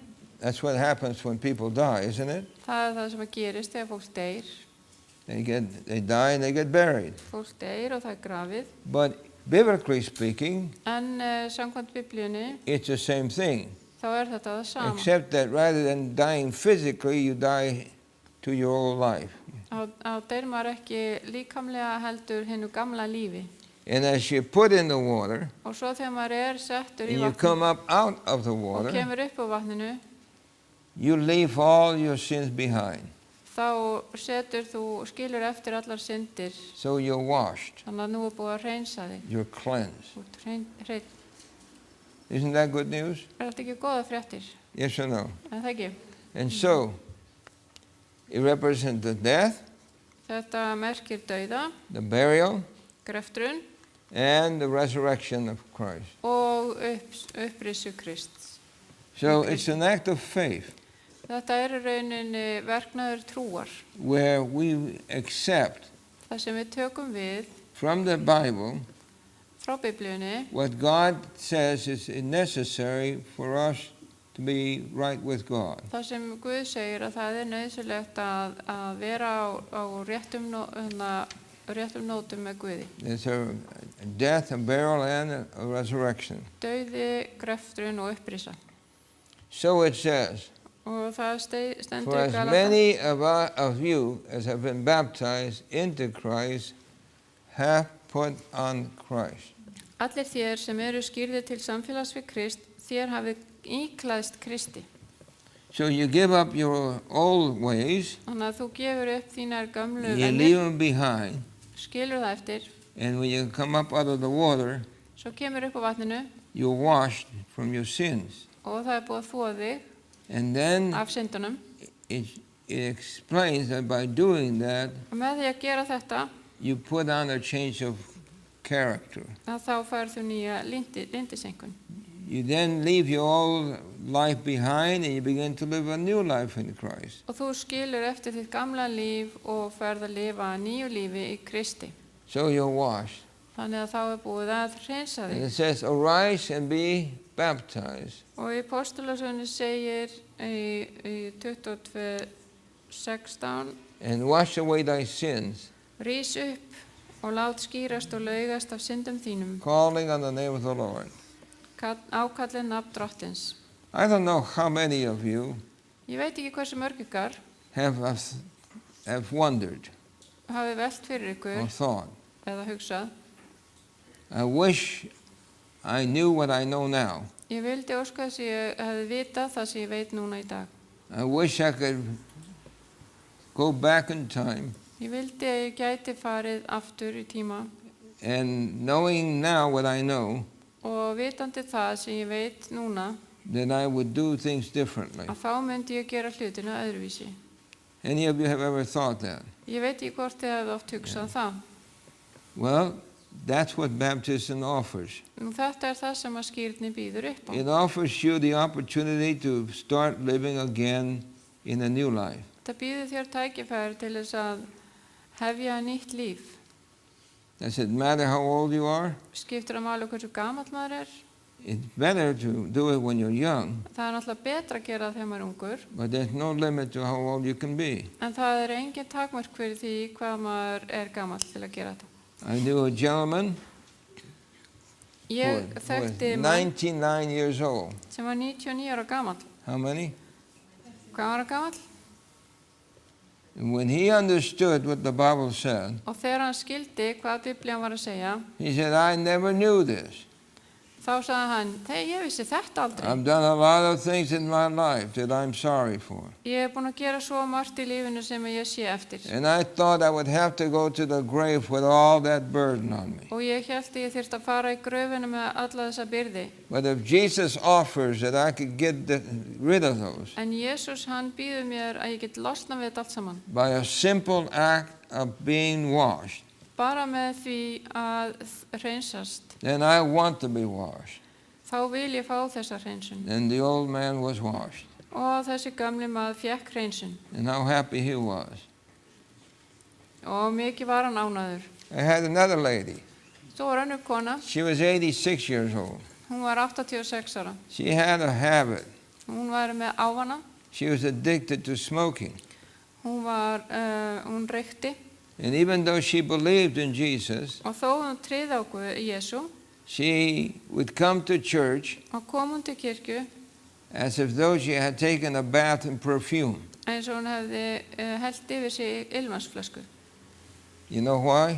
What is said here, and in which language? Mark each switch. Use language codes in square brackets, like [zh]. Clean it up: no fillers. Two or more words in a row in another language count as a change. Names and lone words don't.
[en] That's what happens when people die, isn't it? [is] Það það sem gerist þegar fólk deyr. [en] They die and they get buried. [is] Fólk deyr og það er grafið. [en] But biblically speaking, [is] En samkvæmt Biblíunni, [en] it's the same thing. [is] þá er þetta það sama. [en] Except that rather than dying physically, you die to your old life. [is] Á deyr maður ekki líkamlega heldur hinnu gamla lífi. [en] And as you're put in the water, [is] Og svo þegar maður er settur í [en] and you [is] vatninu [en] come up out of the [is] og [en] water, [is] kemur upp á vatninu, [en] you leave all your sins behind. [is] þá skilur eftir allar syndir. [en] So you're washed. [is] Þannig að nú er búið að hreinsa þig. [en] You're cleansed. [is] Þú ert hreinn. [en] Isn't that good news? [is] Er þetta ekki góða fréttir? [en] Yes or no? [is] En það ekki. [en] And so, it represents the death, [is] Þetta merkir dauða, [en] the burial, [is] greftrun [en] and the resurrection of Christ. [is] og upprissu Krists. [en] So it's an act of faith [is] Þetta er í rauninni verknaður trúar, [en] where we accept [is] þar sem við tökum við [en] from the Bible [is] frá Biblíunni [en] what God says is necessary for us to be right with God. [is] þar sem Guð segir að það er nauðsynlegt að vera á réttum nótum með Guði. [en] There's a death, a burial, and a resurrection. [is] Dauði, greftrun og upprisa. [en] So it says, [is] Og það [en] for [is] stendur í [en] as [is] Galata. [en] many of you as have been baptized into Christ have put on Christ. [is] Allir þér sem eru skýrðir til samfélags við Krist, þér hafið íklæðst Kristi. [en] So you give up your old ways, [is] Þannig að þú gefur upp þínar gömlu [en] you leave [is] venjur, [en] them behind, [is] skilur það eftir, [en] and when you come up out of the water, [is] svo kemur upp á vatninu [en] you're washed from your sins. [is] og það er búið að þvoa þig [en] And then [is] af syndunum. [en] it explains that by doing that, [is] Og með því að gera þetta, [en] you put on a change of character. [is] að þá færð þú nýja lindisenkun. [en] You then leave your old life behind and you begin to live a new life in Christ. [is] Og þú skilur eftir þitt gamla líf og ferð að lifa nýju lífi í Kristi. [en] So you're washed. [is] Þannig að þá er búið að hreinsa [en] And [is] þig. [en] it says, arise and be baptized. [is] Og í Postulasögunni segir í 22:16 [en] And wash away thy sins, [is] Rís upp og lát skýrast og laugast af syndum þínum, [en] calling on the name of the Lord. [is] ákallið nafn Drottins. [en] I don't know how many of you [is] Ég veit ekki hversu mörg ykkar [en] have wondered [is] hafi velt fyrir [en] or [is] ykkur [en] thought, [is] eða hugsað. [en] I wish I knew what I know now. [is] Ég vildi óska þess að ég hefði vitað það sem ég veit núna í dag. [en] I wish I could go back in time [is] Ég vildi að ég gæti farið aftur í tíma [en] and knowing now what I know, [is] og vitandi það sem ég veit núna, [en] then I would do things differently. [is] að þá myndi ég gera hlutina öðruvísi. [en] Any of you have ever thought that? [is] Ég veit ekki hvort þið hefði oft hugsað það. [en] Well, that's what baptism offers. [is] Nú, þetta er það sem að skírni býður upp á. [en] It offers you the opportunity to start living again in a new life. [is] Það býður þér tækifæri til þess að hefja nýtt líf. [en] Does it matter how old you are? [is] Skiptir að máli hversu gamall maður er. [en] It's better to do it when you're young, [is] Það er náttúrulega betra að gera það þegar maður er ungur, [en] but there's no limit to how old you can be. [is] en það er engin takmörk fyrir því hvað maður er gamall til að gera þetta. [en] I knew a gentleman [is] Ég [en] who was [is] þekkti mann [en] 99 years old. [is] sem var 99 ára gamall. [en] How many? [is] Hvað var hann gamall? [en] And when he understood what the Bible said, [is] Og þegar hann skildi hvað Biblían var að segja, [en] he said, I never knew this. [is] þá sagði hann, ég vissi þetta aldrei. [en] I've done a lot of things in my life that I'm sorry for. [is] Ég hef búin að gera svo margt í lífinu sem ég sé eftir. [en] And I thought I would have to go to the grave with all that burden on me. [is] Og ég hélt að ég þyrfti að fara í gröfinu með alla þessa byrði. [en] But if Jesus offers that I could get rid of those [is] En Jesús, hann býður mér að ég get losnað við þetta allt saman. [en] by a simple act of being washed, [is] Bara með því að hreinsast. [en] then I want to be washed. [is] Þá vil ég fá þessa hreinsun. [en] And the old man was washed. [is] Og þessi gamli maður fékk hreinsun. [en] And how happy he was. [is] Og mikið var hann ánægður. [en] I had another lady. [is] Svo var önnur kona, [en] She was 86 years old. [is] hún var 86 ára. [en] She had a habit. [is] Hún var með ávana, [en] She was addicted to smoking. [is] hún reykti. [en] And even though she believed in Jesus, [is] Og þó hún tryði á Jesú, [en] she would come to church [is] og kom hún til kirkju, [en] as if though she had taken a bath in perfume. [is] eins og hún hefði hellt yfir sig ilmansflösku. [en] You know why?